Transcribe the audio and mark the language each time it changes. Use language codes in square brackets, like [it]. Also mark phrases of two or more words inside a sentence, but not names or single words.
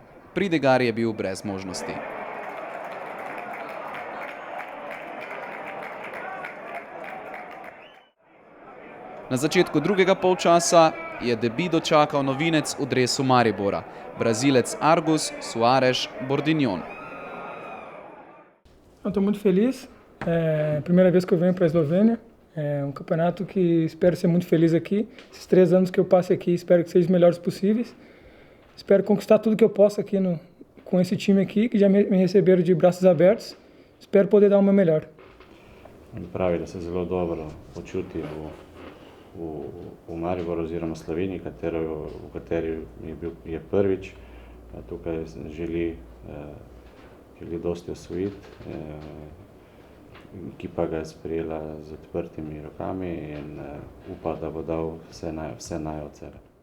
[sl] Pridigar je bil brez možnosti. Na začetku drugega polčasa je debi dočakal novinec v dresu Maribora, Brazilec Argus Soares Bordignon. [pt] Estou muito feliz. Primeira vez que eu venho para a Eslovênia, campeonato que espero ser muito feliz aqui. Esses 3 anos que eu passo aqui, espero que sejam os melhores possíveis. Espero conquistar tudo que eu posso aqui com esse time aqui, que já me receberam de braços abertos. Espero poder dar o meu melhor. [sl] Pravi, da se zelo dobro počuti v Mariboru oziroma Sloveniji, v kateri je prvič. Tukaj želi dosti osvojiti. Ekipa ga je sprejela z odprtimi rokami in upa, da bo dal vse naj od sebe.